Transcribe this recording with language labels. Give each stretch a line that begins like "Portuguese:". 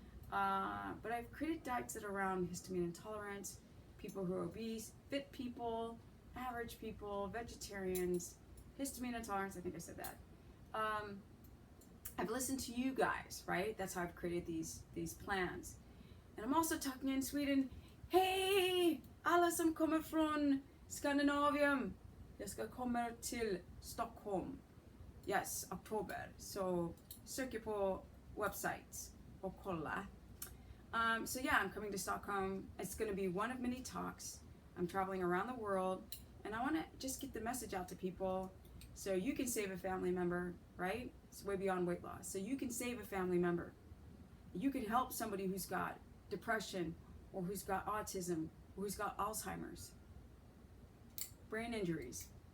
English: But I've created diets that are around histamine intolerance, people who are obese, fit people, average people, vegetarians, histamine intolerance. I think I said that. I've listened to you guys, right? That's how I've created these plans. And I'm also talking in Sweden.
Swedish: Hej! Alla som kommer från Skandinavien. Jag ska komma till Stockholm.
English: Yes,
Swedish: oktober. Så sök på websites och kolla.
English: So yeah, I'm coming to Stockholm. It's going to be one of many talks. I'm traveling around the world. And I want to just get the message out to people so you can save a family member, right? It's way beyond weight loss. So you can save a family member. You can help somebody who's got depression or who's got autism or who's got Alzheimer's. Brain injuries.